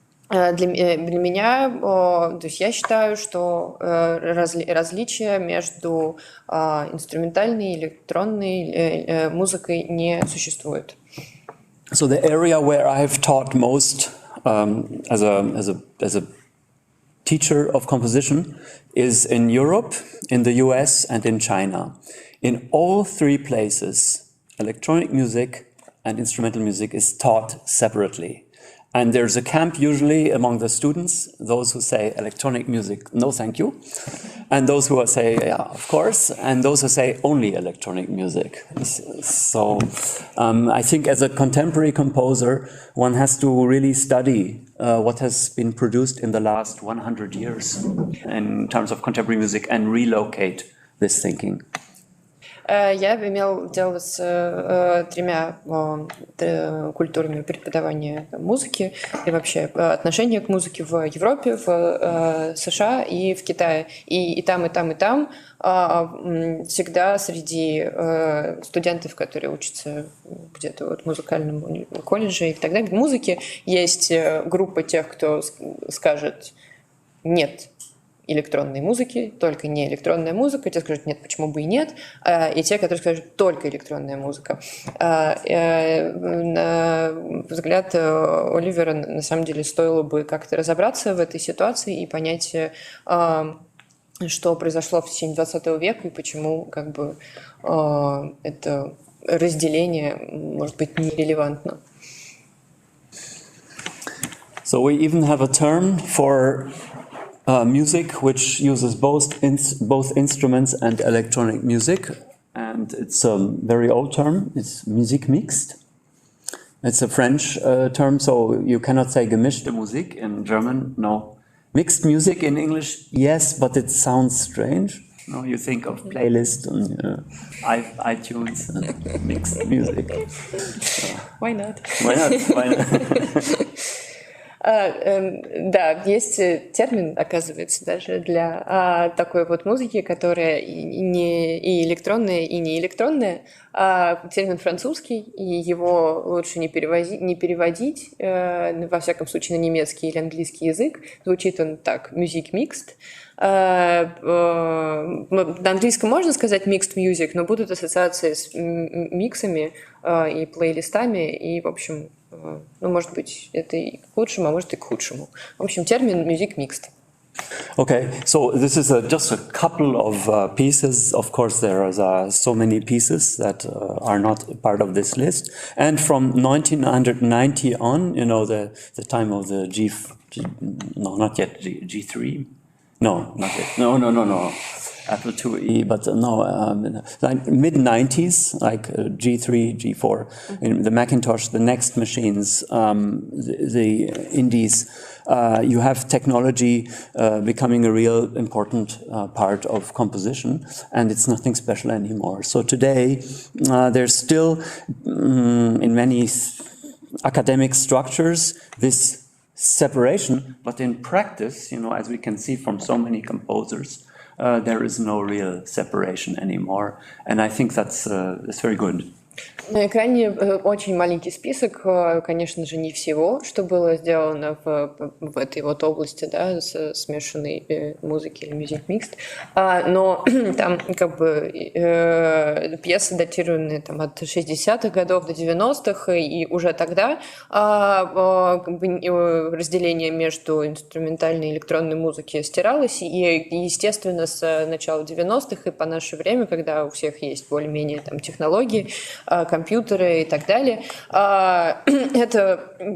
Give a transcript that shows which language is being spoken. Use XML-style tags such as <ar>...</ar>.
<ru>Для меня, то есть я считаю, что различия между инструментальной и электронной музыкой не существует.</ru> <en>So the area where I have taught most as a teacher of composition is in Europe, in the US, and in China. In all three places, electronic music and instrumental music is taught separately. And there's a camp usually among the students, those who say electronic music, no thank you, and those who say, yeah, of course, and those who say only electronic music. So I think as a contemporary composer, one has to really study what has been produced in the last 100 years in terms of contemporary music and relocate this thinking.</en> <ru>Я имел дело с тремя культурами преподавания музыки и вообще отношения к музыке в Европе, в США и в Китае. И там, и там, и там всегда среди студентов, которые учатся где-то вот в музыкальном колледже и так далее, в музыке есть группа тех, кто скажет «нет» электронной музыки, только не электронная музыка, те скажут нет, почему бы и нет, и те, которые скажут только электронная музыка. На взгляд Оливера, на самом деле, стоило бы как-то разобраться в этой ситуации и понять, что произошло в течение 20 века и почему как бы это разделение может быть нерелевантно.</ru> <en>So we even have a term for music which uses both instruments and electronic music, and it's a very old term. It's musique mixte. It's a French term, so you cannot say gemischte Musik in German. No, mixed music in English, yes, but it sounds strange. No, you think of playlist on iTunes and mixed music. Why not? Why not? Why not?</en> <ru>Да, есть термин, оказывается, даже для такой вот музыки, которая не и электронная, и не электронная. Термин французский, и его лучше не переводить, во всяком случае, на немецкий или английский язык. Звучит он так: music mixed. На английском можно сказать mixed music, но будут ассоциации с миксами и плейлистами, и, в общем, ну, может быть, это и к лучшему, а может и к худшему. В общем, термин music mixed.</ru> <en>Okay, so this is just a couple of pieces. Of course, there are so many pieces that are not part of this list. And from 1990 on, you know, the time of the no, not yet G3. No, not yet. No. Apple IIe, but like mid-90s, like G3, G4, in the Macintosh, the Next machines, the Indies, you have technology becoming a real important part of composition, and it's nothing special anymore. So today, there's still, in many academic structures, this separation, but in practice, you know, as we can see from so many composers, there is no real separation anymore, and I think that's very good.</en> <ru>На экране очень маленький список, конечно же, не всего, что было сделано в этой вот области, да, смешанной музыки или music mixed, но там как бы пьесы, датированные там от 60-х годов до 90-х, и уже тогда как бы разделение между инструментальной и электронной музыкой стиралось, и, естественно, с начала 90-х и по наше время, когда у всех есть более-менее там технологии, компьютеры и так далее, это</ru>